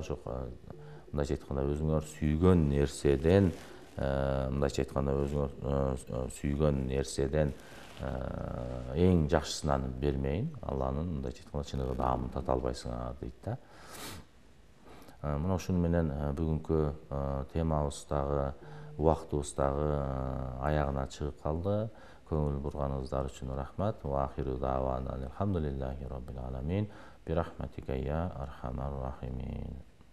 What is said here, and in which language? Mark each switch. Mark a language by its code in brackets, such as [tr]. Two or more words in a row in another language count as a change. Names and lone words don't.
[ky] Ошо мындайча айтканда өзүңөр сүйгөн нерседен, мындайча айтканда өзүңөр сүйгөн нерседен эң жакшысын бермейин, Алланын мындайча айтканда чыныгы даамын тата албайсың дейт да. Мына ушуну менен бүгүнкү темабыз дагы, убактыбыз дагы аягына чыгып калды. Көңүл бурганыңыздар үчүн рахмат. [ar] وآخر دعوانا الحمد لله رب العالمين. برحمتك يا أرحم الراحمين.